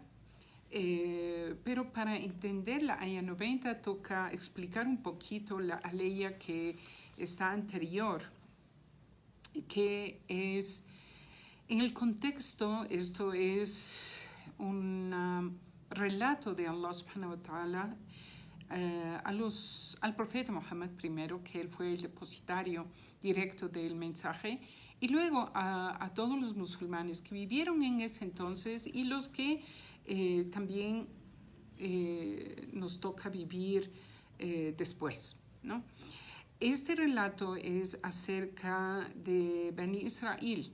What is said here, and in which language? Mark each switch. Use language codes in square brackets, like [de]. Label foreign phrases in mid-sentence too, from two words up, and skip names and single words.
[es] Pero para entender la aya 90 toca explicar un poquito la aleya que está anterior, que es, en el contexto, esto es un relato de Allah [ar] سبحانه وتعالى [es] al profeta Muhammad primero, que él fue el depositario directo del mensaje, y luego a todos los musulmanes que vivieron en ese entonces y los que también nos toca vivir después, ¿no? Este relato es acerca de Bani Israel.